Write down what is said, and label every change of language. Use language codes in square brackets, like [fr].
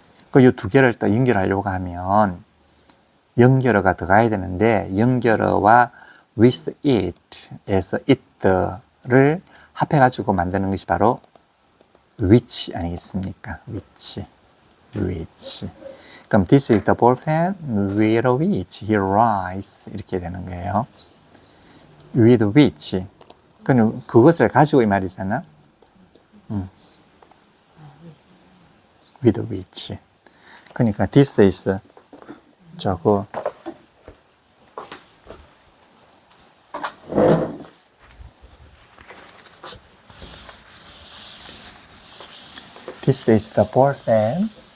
[ko] 그 이 두 개를 또 연결하려고 하면 연결어가 들어가야 되는데 연결어와 with it에서 it를 합해가지고 만드는 것이 바로 which 아니겠습니까? [en] which. [ko] 그럼 [en] this is the ball pen with which he writes [ko] 이렇게 되는 거예요. [en] with which. [ko] 그는 그것을 가지고 이 말이잖아. [en] with which. [ko] 그러니까 [en] this is [ko] 저거 [en] this is the ball pen.